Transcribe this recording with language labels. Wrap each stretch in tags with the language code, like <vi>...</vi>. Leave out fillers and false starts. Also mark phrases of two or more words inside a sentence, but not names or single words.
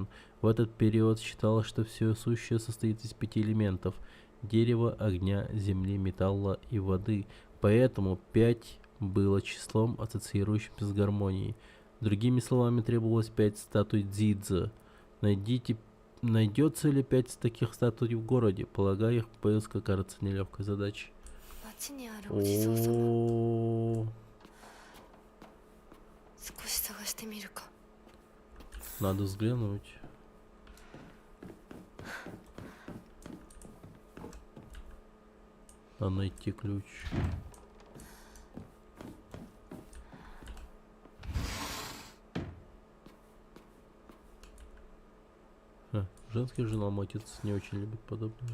<ru>В этот период считалось, что все сущее состоит из 5 элементов: дерева, огня, земли, металла и воды. Поэтому 5 было числом, ассоциирующимся с гармонией. Другими словами, требовалось 5 статуй Дзидзо. Найдется ли 5 таких статуй в городе? Полагаю, их поиск окажется нелегкой задачей.</ru> <ja>街にあるお地蔵様</ja> <ru>О,</ru> <ja>少し探してみるか</ja> <ru>надо взглянуть. Надо найти ключ. Женский журнал, мой отец не очень любит подобное.</ru>